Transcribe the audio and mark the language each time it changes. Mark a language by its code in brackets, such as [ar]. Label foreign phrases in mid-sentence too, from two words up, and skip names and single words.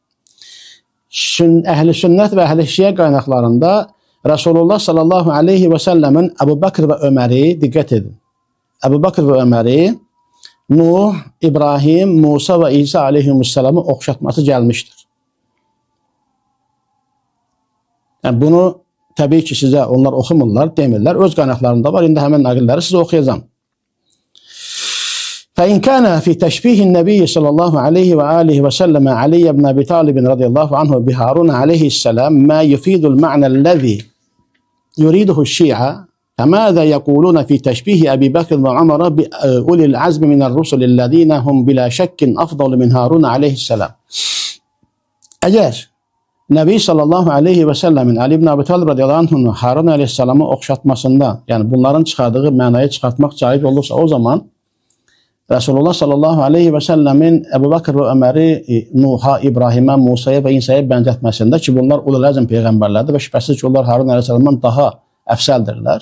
[az] Əhl-i sünnət və əhl-i şiə qaynaqlarında Rasulullah [ar] صلى الله عليه وسلم [az] Əbu Bəkr və Öməri, diqqət edin, Əbu Bəkr və Öməri Nuh, İbrahim, Musa və İsa aleyhimussalamı oxşatması gəlmişdir. Yəni bunu təbii ki sizə onlar oxumurlar, demirlər. Öz qaynaqlarında var. İndi həmin naqilləri sizə oxuyacağam. [ar] فَإِنْ كَانَ فِي تَشْبِيهِ النَّبِيِّ صلى الله عليه وآله وسلم علي بن أبي طالب رضي الله عنه بهارون عليه السلام ما يفيد المعنى الذي يريده الشيعة فماذا يقولون في تشبيه أبي بكر وعمر بأولي العزم من الرسل الذين هم بلا شك أفضل من هارون عليه السلام. [az] Əgər Nəbi [ar] صلى الله عليه وسلم [az] Ali ibn Abi Talib [ar] رضي الله عنه [az] Harun aleyhisselamı oxşatmasında, yəni bunların çıxardığı mənayı çıxartmaq caiz olursa o zaman Resulullah [ar] صلى الله عليه وسلم [az] Əbu Bakr və Öməri Nuh'a, İbrahimə, Musa'ya və İsa'ya bənzətməsində ki bunlar [ar] أولو العزم [az] peyğəmbərlərdir və şübhəsiz ki onlar Harun aleyhisselamdan daha əfsəldirlər.